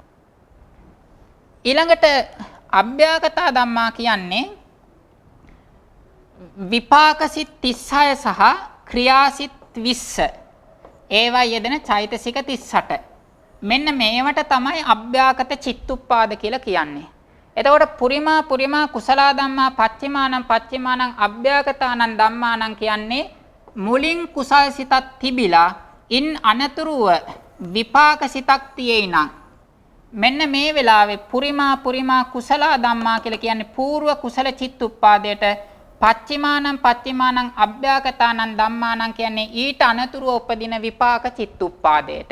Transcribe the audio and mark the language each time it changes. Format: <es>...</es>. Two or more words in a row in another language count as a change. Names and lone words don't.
<si>ඊළඟට අභ්‍යාගත ධම්මා කියන්නේ විපාක සිත් 36 සහ ක්‍රියා සිත් 20. ඒවා යෙදෙන චෛතසික 38. මෙන්න මේවට තමයි අභ්‍යාගත චිත්තුප්පාද කියලා කියන්නේ. එතකොට</si> <pi>පුරිමා කුසල ධම්මා පච්චිමානං අභ්‍යාගතානං ධම්මානං</pi> <si>කියන්නේ මුලින් කුසල් සිතක් තිබිලා ඉන් අනතුරුව විපාක සිතක් තියෙයි නම් මෙන්න මේ වෙලාවේ</si> <pi>පුරිමා කුසල ධම්මා</pi> <si>කියලා කියන්නේ పూర్ව කුසල චිත්තුප්පාදයට</si> <pi>පච්චිමානං අභ්‍යාගතානං ධම්මානං</pi> <si>කියන්නේ ඊට අනතුරුව උපදින විපාක චිත්තුප්පාදයට.</si>